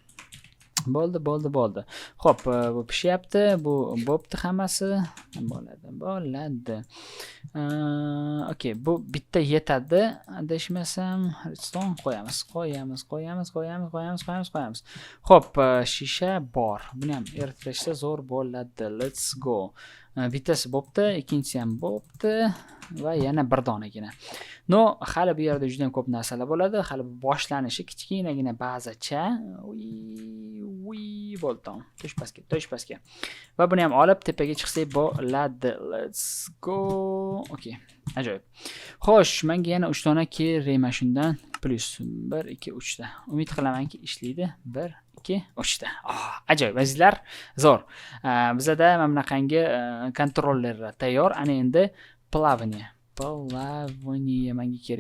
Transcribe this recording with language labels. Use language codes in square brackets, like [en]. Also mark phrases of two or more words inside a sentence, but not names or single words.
[uz] Xo'p, bu pishyapti, bu bo'pti hammasi. Bo'ladi. Okay, bu bitta yetadi. Adashmasam, redstone qo'yamiz. Xo'p, shisha bor. Buni ham eritirishsa zo'r bo'ladi. [en] Let's go. [uz] Bittasi bo'pti, ikkinchisi ham bo'pti va yana bir donagina. Hali bu yerda juda ham ko'p narsalar bo'ladi. Hali boshlanishi kichkinagina bazacha. Bo'ldi. Toshpasga. Va buni ham olib tepaga chiqsak bo'ladi. [en] Let's go. [uz] Okay. Ajoyib. Xo'sh, menga yana 3 dona kerak mana shundan. Plus 1 2 3 ta. Umid qilamanki ishlaydi. 1 2 3 ta. Ajoyib, azizlar, zo'r. Bizda mana bunaqangi kontrollerlar tayyor. Ana endi plavaniya menga kerak.